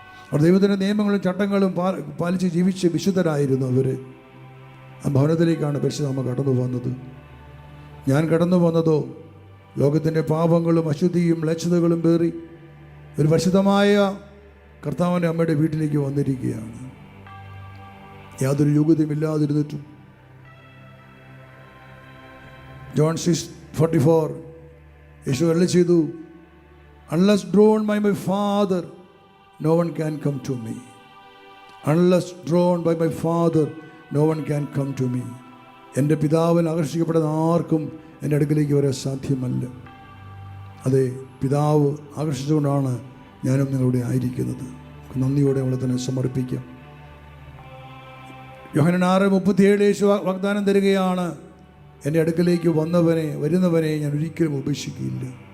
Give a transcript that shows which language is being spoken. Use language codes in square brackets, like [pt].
[ml] അവർ ദൈവത്തിൻ്റെ നിയമങ്ങളും ചട്ടങ്ങളും പാലിച്ച് ജീവിച്ച് വിശുദ്ധരായിരുന്നു. അവർ ആ ഭവനത്തിലേക്കാണ് പരിശുദ്ധ അമ്മ കടന്നു വന്നത്. ഞാൻ കടന്നു വന്നതോ ലോകത്തിൻ്റെ പാപങ്ങളും അശുദ്ധിയും മ്ലേച്ഛതകളും പേറി ഒരു പരിശുദ്ധമായ കർത്താവിൻ്റെ അമ്മയുടെ വീട്ടിലേക്ക് വന്നിരിക്കുകയാണ്. യാതൊരു യോഗ്യതയും ഇല്ലാതിരുന്നിട്ടും ജോൺ 6:44 യേശു അരുളി ചെയ്തു, [en] unless drawn by my Father no one can come to me. Unless drawn by my Father no one can come to me. [ml] എൻ്റെ പിതാവിൽ ആകർഷിക്കപ്പെടുന്ന ആർക്കും എൻ്റെ അടുക്കിലേക്ക് വരാൻ സാധ്യമല്ല. അതെ, പിതാവ് ആകർഷിച്ചുകൊണ്ടാണ് ഞാനും നിങ്ങളുടെ ആയിരിക്കുന്നത്. നന്ദിയോടെ അവളെ തന്നെ സമർപ്പിക്കാം. യോഹന്നാൻ 6:37 യേശു വാഗ്ദാനം തരികയാണ്, എൻ്റെ അടുക്കലേക്ക് വരുന്നവനെ ഞാൻ ഒരിക്കലും ഉപേക്ഷിക്കുകയില്ല.